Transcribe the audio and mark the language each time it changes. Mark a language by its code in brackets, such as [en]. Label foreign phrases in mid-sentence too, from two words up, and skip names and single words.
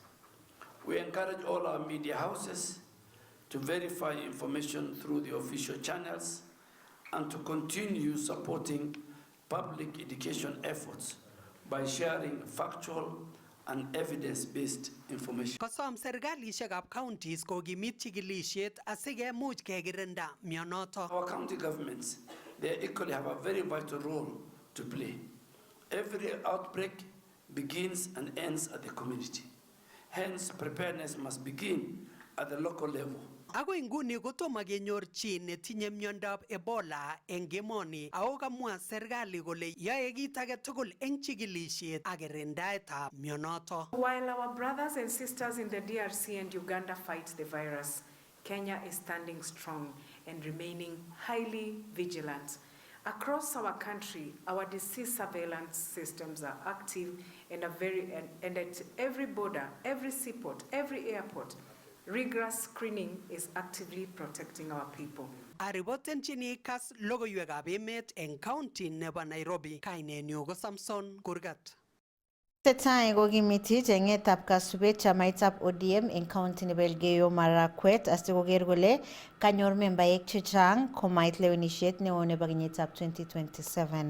[en] We encourage all our media houses to verify information through the official channels and to continue supporting public education efforts by sharing factual and evidence-based information. [kln] Kosom serkalishekab counties kokimit chikilisiet asikemuch kekirinda mionoto. [en] Our county governments, they equally have a very vital role to play. Every outbreak begins and ends at the community. Hence, preparedness must begin at the local level. [kln] Ako inguni kotomo kenyor chi netinye miondab Ebola eng emoni ako kamwa serikali kole yae kit age tugul eng chikilisiet ak kirindaetab mionoto. [en] While our brothers and sisters in the DRC and Uganda fight the virus, Kenya is standing strong and remaining highly vigilant. Across our country, our disease surveillance systems are active and at every border, every seaport, every airport, rigorous screening is actively protecting our people. [kln] Aribotenchini Kass logoiwekab emet eng county nebo Nairobi. Kainenyu ko Samson Kurgat. Tesetai kokimiti chengetab kasubet chamaitab ODM eng county nebo Elgeyo Marakwet asikoker kole kanyor membaek chechang komait lewenisiet neo nebo kenyitab 2027.